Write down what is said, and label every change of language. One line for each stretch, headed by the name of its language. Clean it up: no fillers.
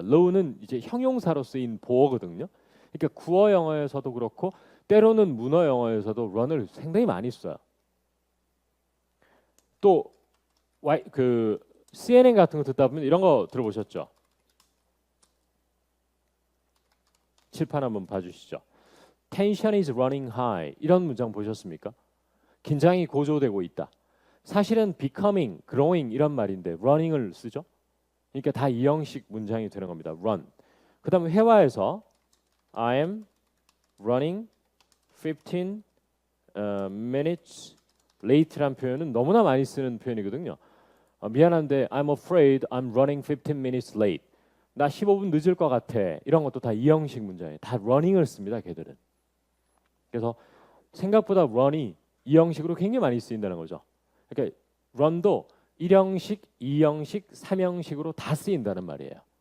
Korean: low는 이제 형용사로 쓰인 보어거든요. 그러니까 구어 영어에서도 그렇고 때로는 문어 영어에서도 run을 상당히 많이 써요. 또 그 CNN 같은 거 듣다 보면 이런 거 들어보셨죠? 칠판 한번 봐주시죠.
English: Tension is running high 이런 문장 보셨습니까?
Korean: 긴장이 고조되고 있다. 사실은 becoming, growing 이런 말인데 running을 쓰죠. 그러니까 다 이 형식 문장이 되는 겁니다.
English: run.
Korean: 그다음에 회화에서 I am running 15 minutes late 란 표현은 너무나 많이 쓰는 표현이거든요.
English: 미안한데 I'm afraid I'm running 15 minutes late.
Korean: 나 15분 늦을 것 같아. 이런 것도 다 이 형식 문장이에요. 다 running을 씁니다. 걔들은. 그래서 생각보다 run이 이 형식으로 굉장히 많이 쓰인다는 거죠. 그러니까 run도 1형식, 2형식, 3형식으로 다 쓰인다는 말이에요.